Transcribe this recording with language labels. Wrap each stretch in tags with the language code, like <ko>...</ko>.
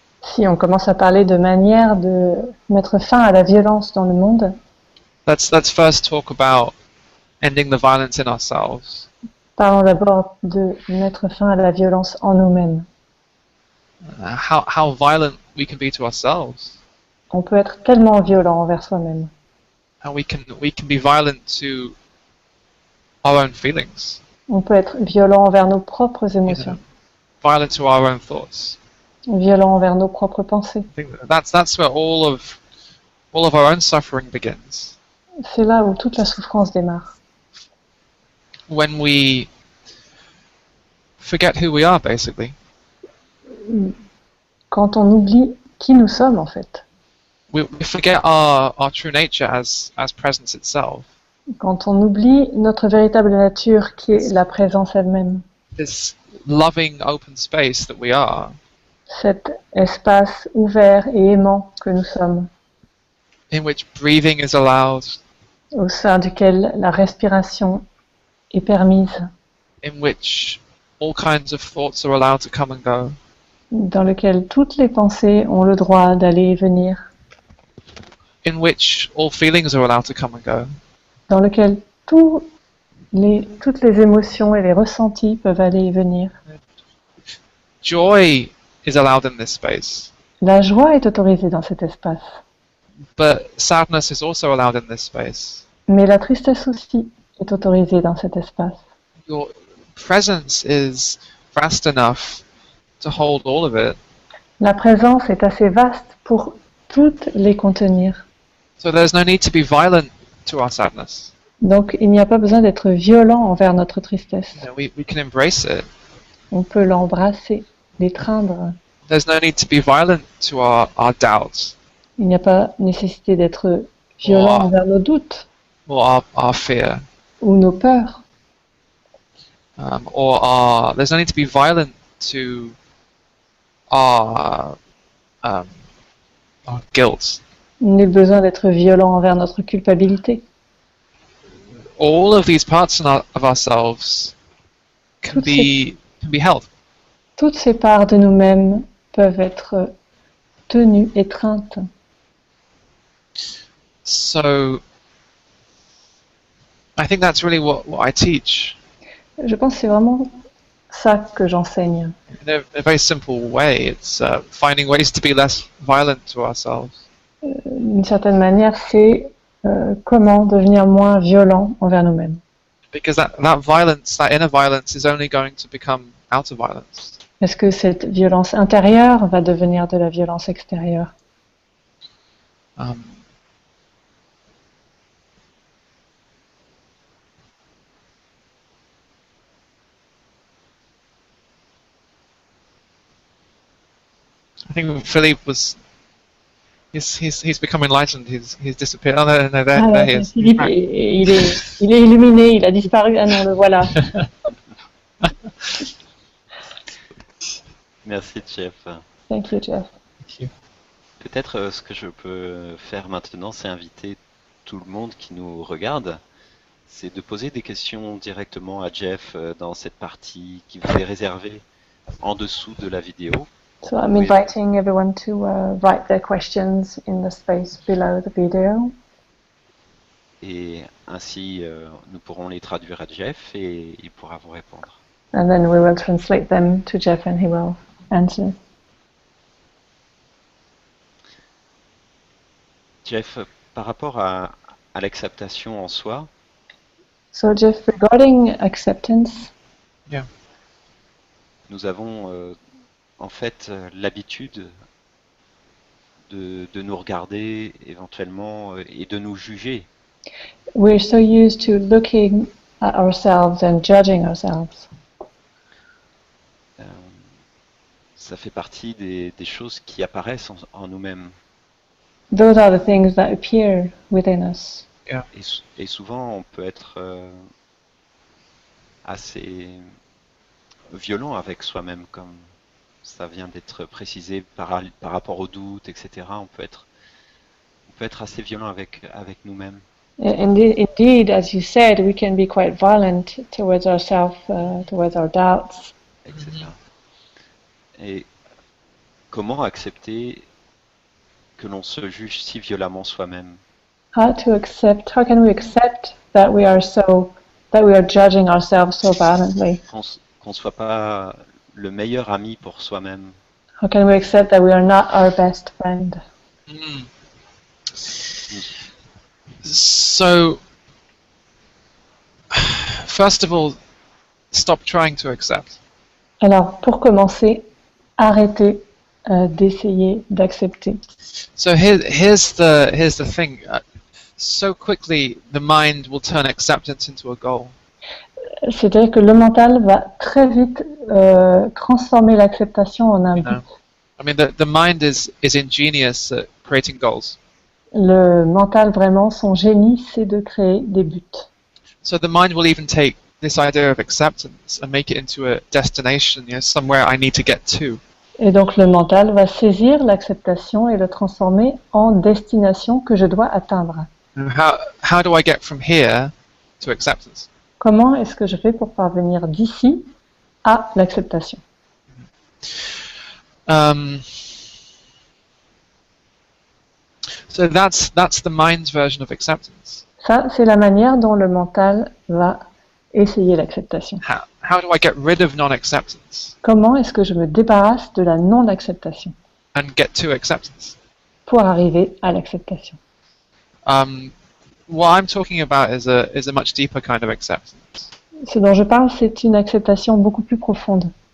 <fr>Si on commence à parler de manière de mettre fin à la violence dans le monde,</fr> <en>let's first talk about ending the violence in ourselves.</en> <fr>parlons d'abord de mettre fin à la violence en nous-mêmes.</fr> <en>How violent we can be to ourselves.</en> <fr>On peut être tellement violent envers soi-même.</fr> <en>How we can be violent to our own feelings.</en> <fr>On peut être violent envers nos propres émotions,</fr> <en>Violent to our own thoughts.</en> <fr>violent envers nos propres pensées.</fr> <en>I think that's where all of our own suffering begins.</en> <fr>C'est là où toute la souffrance démarre.</fr> <en>When we forget who we are, basically.</en> <fr>Quand on oublie qui nous sommes en fait.</fr> <en>We forget our true nature as presence itself.</en> <fr>Quand on oublie notre véritable nature qui est la présence elle-même.</fr> <en>This loving open space that we are.</en> <fr>Cet espace ouvert et aimant que nous sommes.</fr> <en>In which breathing is allowed.</en> <fr>Au sein duquel la respiration est permise.</fr> <en>In which all kinds of thoughts are allowed to come and go.</en> <fr>Dans lequel toutes les pensées ont le droit d'aller et venir.</fr> <en>In which all feelings are allowed to come and go.</en> <fr>Dans lequel toutes les émotions et les ressentis peuvent aller et venir.</fr> <en>Joy is allowed in this space.</en> <fr>La joie est autorisée dans cet espace.</fr> <en>But sadness is also allowed in this space.</en> <fr>Mais la tristesse aussi est autorisée dans cet espace.</fr> <en>Your presence is vast enough to hold all of it.</en> <fr>La présence est assez vaste pour toutes les contenir.</fr> <en>So there's no need to be violent to our sadness.</en> <fr>Donc il n'y a pas besoin d'être violent envers notre tristesse.</fr> <en>We can embrace it.</en> <fr>On peut l'embrasser, l'étreindre.</fr> <en>There's no need to be violent to our doubts.</en> <fr>Il n'y a pas nécessité d'être violent envers nos doutes</fr> <en>Or our fear.</en> <fr>ou nos peurs.</fr> <en>There's no need to be violent to our guilt.</en> <fr>Nul besoin d'être violent envers notre culpabilité.</fr> <en>All of these parts of ourselves can be held.</en> <fr>Toutes ces parts de nous-mêmes peuvent être tenues, étreintes.</fr> <en>So I think that's really what I teach</en> <fr>Je pense que c'est vraiment ça que j'enseigne.</fr> <en>in a very simple way. It's finding ways to be less violent to ourselves.</en> <fr>D'une certaine manière, c'est comment devenir moins violent envers nous-mêmes.</fr> <en>Because that violence, that inner violence, is only going to become outer violence.</en> <fr>Est-ce que cette violence intérieure va devenir de la violence extérieure?</fr> <en>I think Philippe was. He's become enlightened. He's disappeared. Oh no, there he is.</en> <fr>Philippe, il est illuminé, il a disparu. Ah non, le voilà. Merci Jeff.</fr> <en>Thank you, Jeff. Thank you.</en> <fr>Peut-être ce que je peux faire maintenant, c'est inviter tout le monde qui nous regarde, c'est de poser des questions directement à Jeff dans cette partie qui vous est réservée en dessous de la vidéo.</fr> <en>So I'm inviting everyone to write their questions in the space below the video.</en> <fr>Et ainsi, nous pourrons les traduire à Jeff et il pourra vous répondre.</fr> <en>And then we will translate them to Jeff and he will answer.</en> <fr>Jeff, par rapport à l'acceptation en soi,</fr> <en>So Jeff, regarding acceptance,</en> <fr>nous avons en fait l'habitude de nous regarder éventuellement et de nous juger.</fr> <en>we're so used to looking at ourselves and judging ourselves.</en> <fr>Ça fait partie des choses qui apparaissent en nous-mêmes.</fr> <en>Those are the things that appear within us.</en> <fr>Et souvent, on peut être assez violent avec soi-même, comme ça vient d'être précisé par rapport au doute, etc. On peut être assez violent avec nous-mêmes.</fr> <en>Indeed, as you said, we can be quite violent towards ourselves, towards our doubts. Etc.</en> <fr>Et comment accepter que l'on se juge si violemment soi-même?</fr> <en>How can we accept that we are judging ourselves so violently?</en> <fr>Qu'on ne soit pas le meilleur ami pour soi-même.</fr> <en>How can we accept that we are not our best friend? So, first of all, stop trying to accept.</en> <fr>Alors, pour commencer, arrêtez d'essayer d'accepter.</fr> <en>So here's the thing. So quickly, the mind will turn acceptance into a goal.</en> <fr>C'est-à-dire que le mental va très vite transformer l'acceptation en un but.</fr> <en>I mean, the mind is ingenious at creating goals.</en> <fr>Le mental, vraiment, son génie, c'est de créer des buts.</fr> <en>So the mind will even take this idea of acceptance and make it into a destination, somewhere I need to get to.</en> <fr>Et donc le mental va saisir l'acceptation et le transformer en destination que je dois atteindre.</fr> <en>How do I get from here to acceptance?</en> <fr>Comment est-ce que je fais pour parvenir d'ici à l'acceptation?</fr> <en>So that's the mind's version of acceptance.</en> <fr>Ça, c'est la manière dont le mental va essayer l'acceptation.</fr> <en>How do I get rid of non-acceptance</en> <fr>Comment est-ce que je me débarrasse de la non-acceptation</fr> <en>and get to acceptance?</en> <fr>pour arriver à l'acceptation?</fr> <en>What I'm talking about is a much deeper kind of acceptance.</en> <fr>Ce dont je parle, c'est une acceptation beaucoup plus profonde.</fr>